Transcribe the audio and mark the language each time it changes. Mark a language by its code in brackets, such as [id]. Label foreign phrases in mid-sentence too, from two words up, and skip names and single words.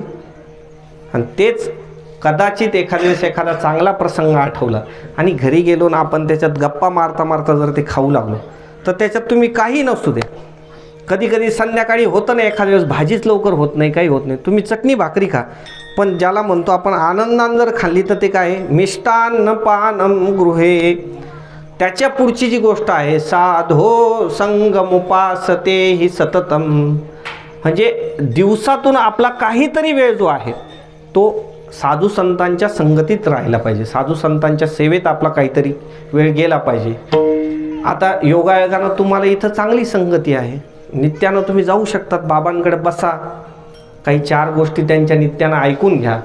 [mr] आणि तेच कदाचित एखाद्या वेळेस एखादा चांगला प्रसंग आठवला आणि घरी गेलो ना आपण त्याच्यात गप्पा मारता मारता जर ते खाऊ लागलो तर त्याच्यात तुम्ही काही नसू दे. कधी कधी संध्याकाळी होतं ना एखाद्या वेळेस भाजीच लवकर होत नाही, काही होत नाही, तुम्ही चटणी भाकरी खा, पण ज्याला म्हणतो आपण आनंदानं जर खाल्ली तर ते काय [sa] मिष्टान्न पानम गृहे. [mr] त्याच्या पुढची जी गोष्ट आहे [sa] साधो संगमुपासते हि सततम, [mr] म्हणजे दिवसातून आपला काहीतरी वेळ जो आहे तो साधू संतांच्या संगतीत राहायला पाहिजे, साधू संतांच्या सेवेत आपला काहीतरी वेळ गेला पाहिजे. आता योगायोगानं तुम्हाला इथं चांगली संगती आहे, नित्यानं तुम्ही जाऊ शकतात, बाबांकडे बसा, काही 4 गोष्टी त्यांच्या नित्यानं ऐकून घ्या.